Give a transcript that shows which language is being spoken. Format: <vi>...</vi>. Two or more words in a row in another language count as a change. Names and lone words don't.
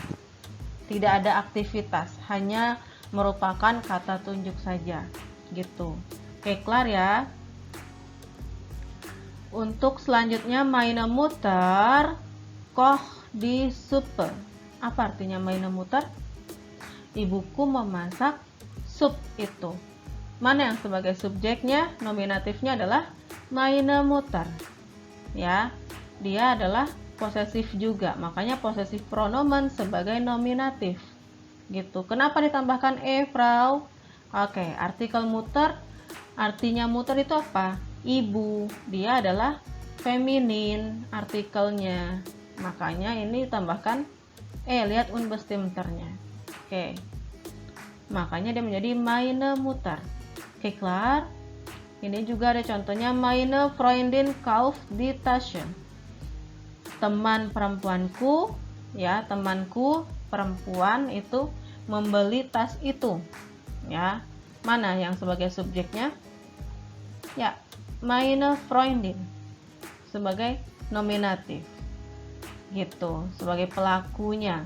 <id>Tidak ada aktivitas, hanya merupakan kata tunjuk saja, gitu. Oke, kelar ya. Untuk selanjutnya,</id> <de>meine Mutter kocht die Suppe.</de> <id>Apa artinya</id> <de>meine Mutter?</de> <id>Ibuku memasak sup itu. Mana yang sebagai subjeknya? Nominatifnya adalah</id> <de>meine Mutter.</de> <id>Ya, dia adalah posesif juga, makanya posesif pronomen sebagai nominatif. Gitu. Kenapa ditambahkan Frau? Oke, artikel Mutter, artinya Mutter itu apa? Ibu. Dia adalah feminin artikelnya. Makanya ini ditambahkan lihat unbestimmternya. Oke. Makanya dia menjadi</id> <de>meine Mutter.</de> <id>Oke, kelar. Ini juga ada contohnya,</id> <de>meine Freundin kauft die Tasche.</de> <id>Teman perempuanku, ya, temanku perempuan itu membeli tas itu, ya. Mana yang sebagai subjeknya? Ya,</id> <de>meine Freundin</de> <id>sebagai nominatif, gitu, sebagai pelakunya.</id>